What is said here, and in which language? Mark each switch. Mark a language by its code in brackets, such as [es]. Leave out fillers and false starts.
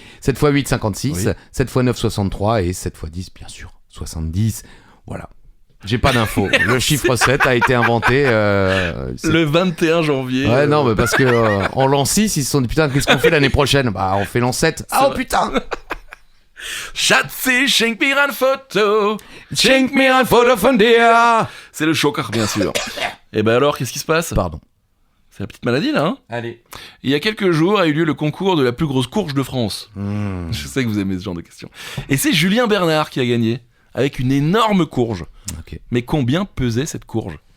[fr] 7 x 8, 56. Oui. 7 x 9, 63. Et 7 x 10, bien sûr, 70. Voilà. J'ai pas d'infos. Le chiffre 7 a été inventé. Le 21 janvier. Ouais, non, mais parce que en l'an 6, ils se sont dit putain, qu'est-ce qu'on fait l'année prochaine? Bah, on fait l'an 7. Ah, oh vrai. putain! [de] Schatzi, schenk mir ein Foto. Schenk mir ein Foto von dir! [fr] C'est le choker, bien sûr. Et ben alors, qu'est-ce qui se passe? Pardon. C'est la petite maladie là, hein. Allez. Il y a quelques jours a eu lieu le concours de la plus grosse courge de France. Mmh. Je sais que vous aimez ce genre de questions. Et c'est Julien Bernard qui a gagné, avec une énorme courge. Ok. Mais combien pesait cette courge?